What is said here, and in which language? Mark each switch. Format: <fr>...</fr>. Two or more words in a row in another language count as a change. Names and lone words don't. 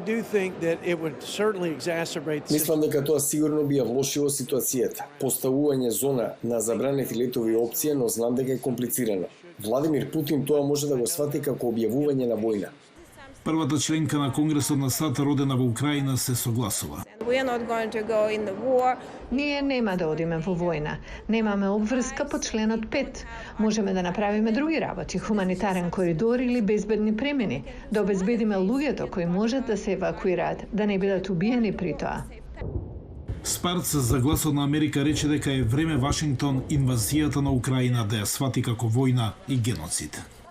<mk>Мислам дека тоа сигурно би ја влошило ситуацијата. Поставување зона на забранети летови опција, но знам дека е комплицирано. Владимир Путин тоа може да го свати како објавување на војна. Првата членка на Конгресот на САД родена во Украина се согласува.</mk> <en>We are not going to go in the war.</en> <mk>Ние нема да одиме во војна. Немаме обврска по членот 5. Можеме да направиме други работи, хуманитарен коридор или безбедни премини, да обезбедиме луѓето кои можат да се евакуираат, да не бидат убиени при тоа. Спарц за гласот на Америка рече дека е време Вашингтон инвазијата на Украина да ја свати како војна и геноцид.</mk>